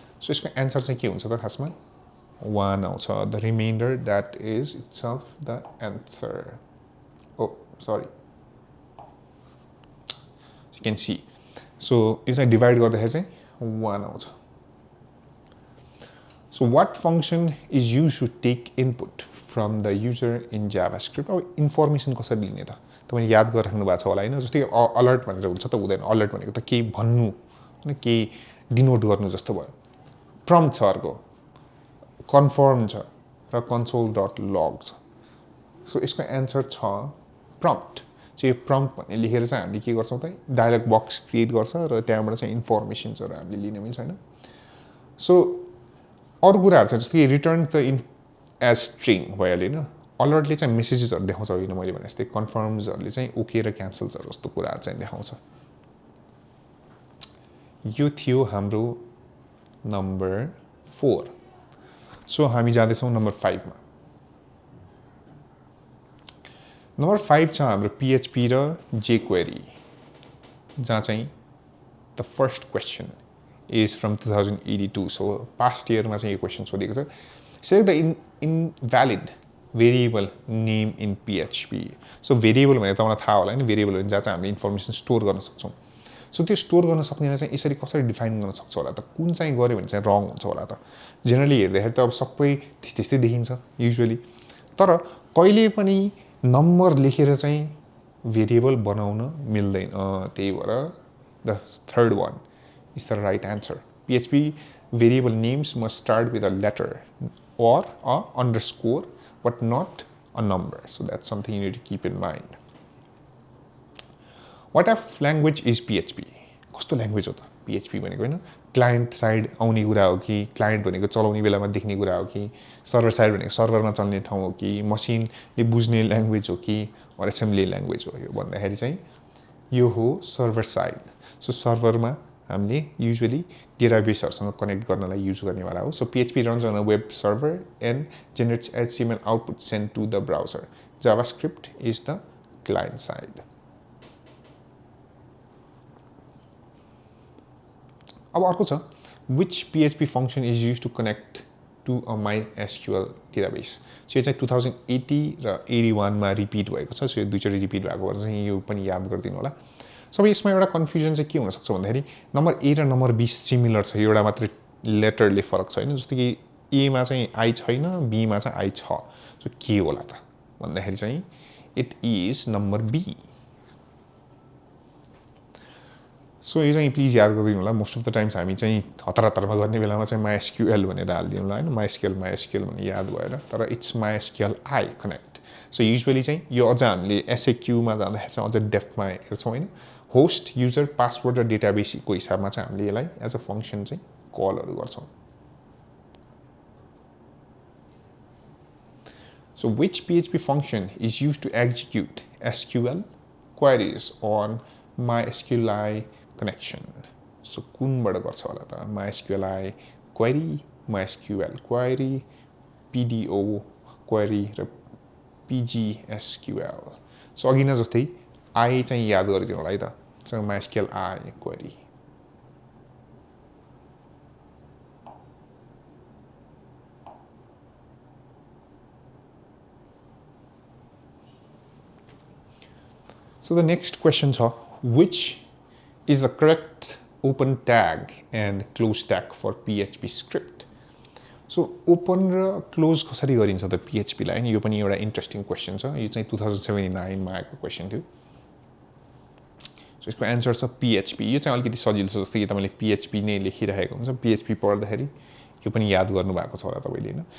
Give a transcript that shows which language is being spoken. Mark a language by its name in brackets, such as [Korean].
[Nepali] So यसको answer चाहिँ के हुन्छ त खासमा 1 आउँछ। [English] The reminder that is itself the answer. Oh sorry, you can see. [Nepali] So यो चाहिँ डिभाइड गर्दाखेरि चाहिँ 1 आउँछ। [English] So what function is used to take input from the user in JavaScript? [Nepali] अब इन्फर्मेसन कसरी लिने त तपाईले याद गरिराख्नु भएको छ होला हैन। जस्तै अलर्ट भनेर हुन्छ त हुँदैन, अलर्ट भनेको त केही भन्नु हैन, केही डिनोट गर्नु जस्तो भयो। प्रम्प्ट छ, अर्को कन्फर्म छ र console.log छ। सो यसको एन्सर छ प्रम्प्ट। सो यो प्रम्प्ट भन्ने लेखेर चाहिँ हामीले के गर्छौं त डायलग बक्स क्रिएट गर्छ र त्यहाँबाट चाहिँ इन्फर्मेसन्सहरु हामीले लिने हुन्छ हैन। सो अरु कुराहरु छ जस्तो कि return the in as string भइहाल्यो हैन। अलर्टले चाहिँ मेसेजेसहरु देखाउँछ हैन, मैले भने जस्तै कन्फर्म्सहरुले चाहिँ ओके र क्यान्सल्सहरु जस्तो कुराहरु चाहिँ देखाउँछ। यो थियो हाम्रो नम्बर 4। सो हामी जाँदै छौं नम्बर 5 मा। नम्बर 5 छ हाम्रो PHP र jQuery, जहाँ चाहिँ [English] The first question is from 2082. So past year [Nepali] मा चाहिँ यो क्वेशन सोधेको छ। [English] Select the invalid variable name in PHP. [Nepali] So variable भनेको तपाईलाई थाहा होला नि, variable भने जहाँ चाहिँ हामीले इन्फर्मेसन स्टोर गर्न सक्छौं। सो त्यो स्टोर गर्न सक्नेलाई चाहिँ यसरी कसरी डिफाइन गर्न सक्छ होला त, कुन चाहिँ गर्यो भने चाहिँ रङ हुन्छ होला त। जेनरली हेर्दाखेरि त अब सबै त्यस्तै देखिन्छ युजुअली, तर कहिले पनि नम्बर लेखेर चाहिँ भेरिएबल बनाउन मिल्दैन। त्यही भएर [English] The third one is the right answer. PHP variable names must start with a letter or a underscore, but not a number. So that's something you need to keep in mind. What type of language is PHP? [Nepali] कस्तो language हो त PHP भनेको हैन? Client side आउने कुरा हो कि, client भनेको चलाउने बेलामा देख्ने कुरा हो कि, सर्भर साइड भनेको सर्भरमा चल्ने ठाउँ हो कि, मसिनले बुझ्ने ल्याङ्ग्वेज हो कि, अर एसेम्बली ल्याङ्ग्वेज हो? यो भन्दाखेरि चाहिँ यो हो सर्भर साइड। सो सर्भरमा हामीले युजुअली डेटाबेसहरुसँग कनेक्ट गर्नलाई युज गर्नेवाला हो। [English] So PHP runs on a web server and generates HTML output sent to the browser. JavaScript is the client side. [Nepali] अब अर्को छ [English] which PHP function is used to connect to a MySQL database. [Nepali] So यो चाहिँ 2080 र 81 मा repeat भएको छ. So यो दुईचोटि रिपिट भएको भएर चाहिँ यो पनि याद गरिदिनु होला. सो यसमा एउटा कन्फ्युजन चाहिँ के हुन सक्छ भन्दाखेरि नम्बर A र नम्बर B सिमिलर छ. एउटा मात्र लेटरले फरक छैन. जस्तो कि A मा चाहिँ I छैन, B मा चाहिँ I छ. सो के होला त भन्दाखेरि चाहिँ [English] It is number B. [Nepali] So यो चाहिँ प्लिज याद गरिदिनु होला. मोस्ट अफ द टाइम्स हामी चाहिँ हतारमा गर्ने बेलामा चाहिँ MySQL भनेर हाल्दियौँ होला हैन. MySQL भने याद भएर. तर [English] It's MySQL I connect. [Nepali] So usually चाहिँ यो अझ हामीले SAQ मा जाँदाखेरि चाहिँ अझ डेप्थमा हेर्छौँ हैन. होस्ट, युजर, पासवर्ड र डेटाबेसको हिसाबमा चाहिँ हामीले यसलाई एज अ फंक्शन चाहिँ कलहरु गर्छौँ. [English] So which PHP function is used to execute SQL queries on MySQLi connection? [Nepali] So कुनबाट गर्छ होला त? MySQLi query, MySQL query, PDO query र PGSQL. So अघि नै जस्तै I चाहिँ याद गरिदिनु होला है त. So MySQLi query. [English] So the next question is, which is the correct open tag and close tag for PHP script? [Nepali] So open र close कसरी गरिन्छ त PHP लाई? यो पनि एउटा इन्ट्रेस्टिङ क्वेशन छ. यो चाहिँ 2079 मा आएको क्वेशन थियो. सो यसको आन्सर छ PHP. यो चाहिँ अलिकति सजिलो छ. जस्तो कि तपाईले PHP नै लेखिरहेको हुन्छ. PHP पढ्दाखेरि यो पनि याद गर्नु भएको छ होला तपाईले हैन.